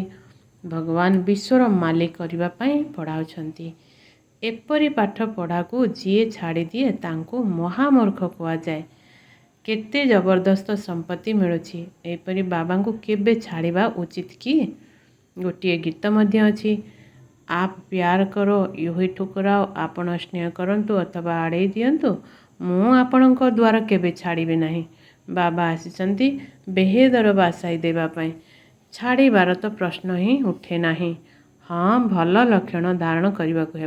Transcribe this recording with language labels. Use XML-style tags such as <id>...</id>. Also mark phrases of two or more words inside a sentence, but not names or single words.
<or>ଭଗବାନ ବିଶ୍ୱର ମାଲିକ କରିବା ପାଇଁ ପଢ଼ାଉଛନ୍ତି। ଏପରି ପାଠ ପଢ଼ାକୁ ଯିଏ ଛାଡ଼ିଦିଏ ତାଙ୍କୁ ମହାମୂର୍ଖ କୁହାଯାଏ। କେତେ ଜବରଦସ୍ତ ସମ୍ପତ୍ତି ମିଳୁଛି। ଏହିପରି ବାବାଙ୍କୁ କେବେ ଛାଡ଼ିବା ଉଚିତ କି? ଗୋଟିଏ ଗୀତ ମଧ୍ୟ ଅଛି।</or> <hi>आप प्यार करो यूँही ठुकराओ।</hi> <or>ଆପଣ ସ୍ନେହ କରନ୍ତୁ ଅଥବା ଆଡ଼େଇ ଦିଅନ୍ତୁ, ମୁଁ ଆପଣଙ୍କ ଦ୍ୱାର କେବେ ଛାଡ଼ିବି ନାହିଁ। ବାବା ଆସିଛନ୍ତି ବେହେଦର ବାସାଇ ଦେବା ପାଇଁ। ଛାଡ଼ିବାର ତ ପ୍ରଶ୍ନ ହିଁ ଉଠେ ନାହିଁ। ହଁ, ଭଲ ଲକ୍ଷଣ ଧାରଣ କରିବାକୁ ହେବ।</or>